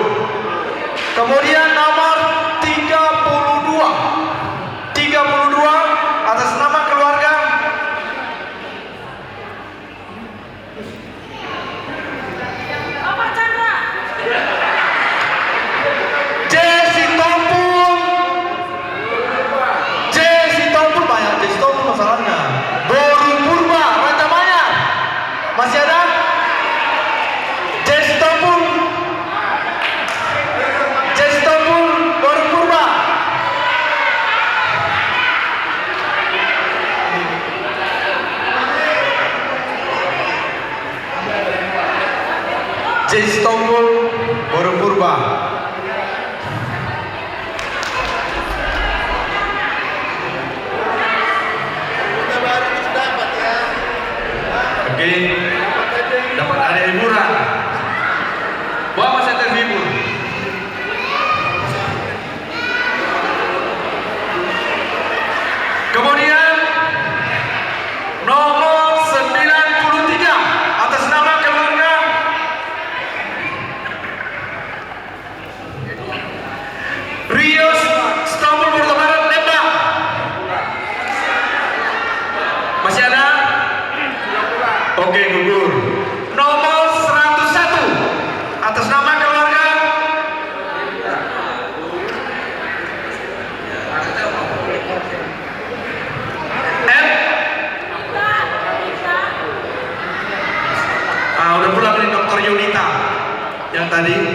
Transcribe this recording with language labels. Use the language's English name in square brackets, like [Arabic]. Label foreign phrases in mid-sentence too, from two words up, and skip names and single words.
[Indonesian] Kemudian nomor 32 atas nama keluarga. Sitompul banyak Sitompul masalahnya. Boru Purba, Rancamanya. Masih ada? Sitompul, Boru Purba. Sitompul, Boru Purba. Oke, dapat ada hiburan. Bawa masih terhibur. Kemudian nomor 93 atas nama keluarga. Rios Sitompul Bertobaran Lembang. Masih ada? Oke, gugur. Nomor 101 atas nama keluarga. Udah pulang nih Dokter Yunita yang tadi.